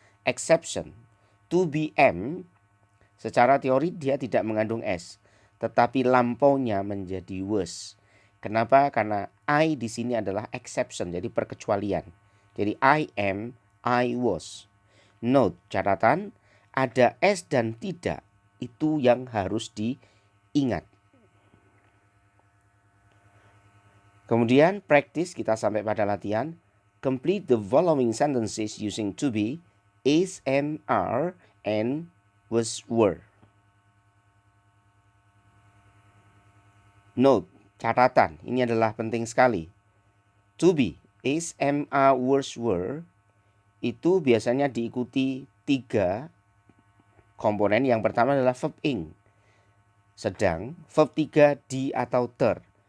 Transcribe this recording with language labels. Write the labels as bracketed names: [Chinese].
[Indonesian] Exception, to be am, secara teori dia tidak mengandung s, tetapi lampaunya menjadi was. Kenapa? Karena I di sini adalah exception, jadi perkecualian. [English] Jadi I am, I was. [Indonesian] Note, catatan, ada S dan tidak. Itu yang harus diingat. Kemudian practice, kita sampai pada latihan. [English] Complete the following sentences using to be, is, am, are, and was, were. [Indonesian] Note, catatan, ini adalah penting sekali. To be, is, am, are, was, were, itu biasanya diikuti 3 komponen. Yang pertama adalah verb ing, sedang, verb 3 di atau ter.